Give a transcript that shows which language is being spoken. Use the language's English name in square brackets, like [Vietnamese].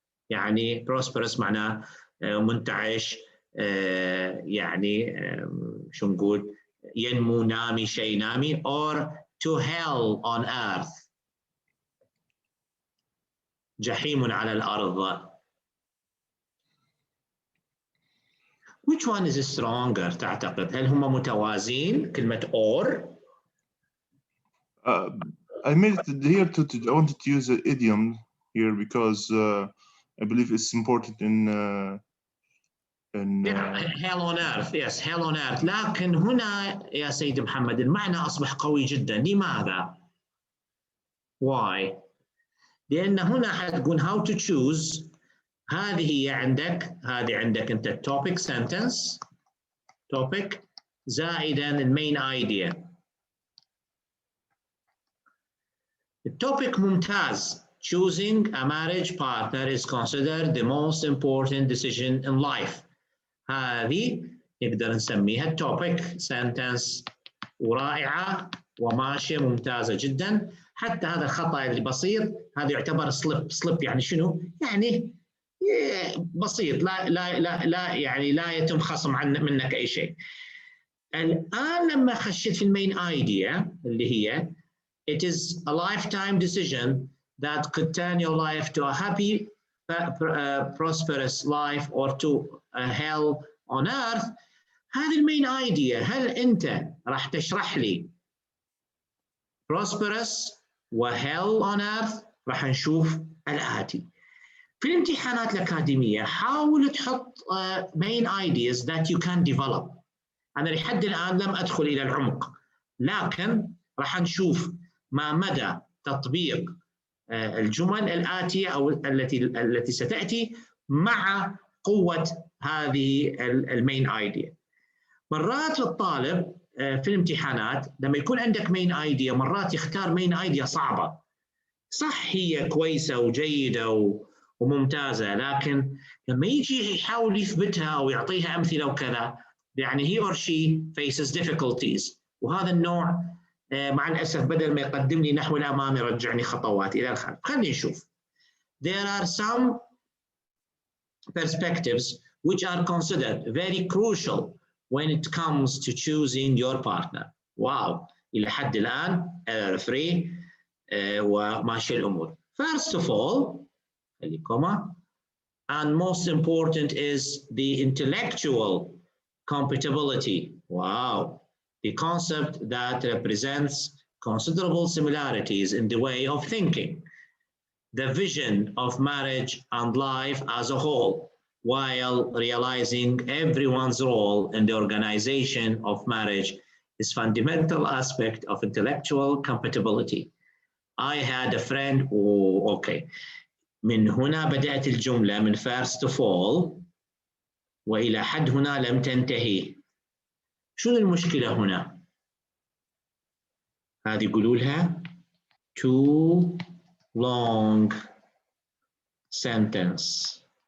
[Arabic] يعني prosperous معناه منتعش، يعني شو نقول، ينمو، نامي، شيء نامي، [English] or to hell on earth، [Arabic] جحيم على الأرض. [English] Which one is stronger [Arabic] تعتقد؟ هل هم متوازين كلمة or؟ [English] I made it here I wanted to use an idiom here because I believe it's important in hell on earth. Yes, hell on earth. [Arabic] لكن هنا يا سيد محمد المعنى أصبح قوي جدا. لماذا؟ Why؟ لأن هنا حتكون how to choose. هذه عندك أنت topic sentence topic زائدا المين idea. التوبيك ممتاز. [English] Choosing a marriage partner is considered the most important decision in life. [Arabic] هذه نقدر نسميها topic sentence، ورائعة وماشية ممتازة جدا. حتى هذا الخطأ اللي بسيط هذا يعتبر slip يعني شنو؟ يعني بسيط، لا يعني لا يتم خصم منك أي شيء. الآن لما خشيت في المين idea اللي هي [English] it is a lifetime decision that could turn your life to a happy, prosperous life or to a hell on earth. [Arabic] هذه المين idea. هل أنت راح تشرح لي prosperous و hell on earth؟ راح نشوف الآتي. في الامتحانات الأكاديمية حاول تحط [English] main ideas that you can develop. [Arabic] أنا لحد الآن لم أدخل إلى العمق، لكن راح نشوف ما مدى تطبيق الجمل الآتية أو التي ستأتي مع قوة هذه المين ايديا. مرات الطالب في الامتحانات لما يكون عندك مين ايديا مرات يختار مين ايديا صعبة. صح هي كويسة وجيدة وممتازة، لكن لما يجي يحاول يثبتها أو يعطيها أمثلة وكذا يعني [English] he or she faces difficulties. [Arabic] وهذا النوع مع الأسف بدل ما يقدم لي نحو الأمام يرجعني خطوات إلى الخلف. خلينا نشوف. [English] There are some perspectives which are considered very crucial when it comes to choosing your partner. [Arabic] واو، إلى حد الآن free وماشي الأمور. [English] First of all, and most important is the intellectual compatibility. Wow. The concept that represents considerable similarities in the way of thinking, the vision of marriage and life as a whole, while realizing everyone's role in the organization of marriage is fundamental aspect of intellectual compatibility. I had a friend. Okay. [Arabic] من هنا بدأت الجملة من first of all وإلى حد هنا لم تنتهي. شو المشكلة هنا؟ هذه يقولوا لها [English] too long sentence.